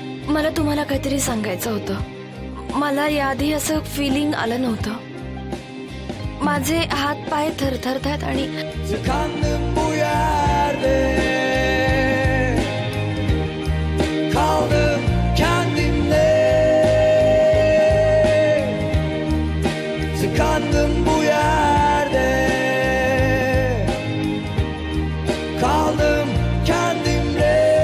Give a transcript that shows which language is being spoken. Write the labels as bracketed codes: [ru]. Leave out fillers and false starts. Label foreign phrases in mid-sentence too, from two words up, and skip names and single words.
[mr] मला तुम्हाला काहीतरी सांगायचं होतं. मला याआधी असं फिलिंग आलं नव्हतं. माझे हात पाय थरथरतात आणि [tr] Tıkandım bu yerde, kaldım kendimle. Tıkandım bu yerde, kaldım kendimle.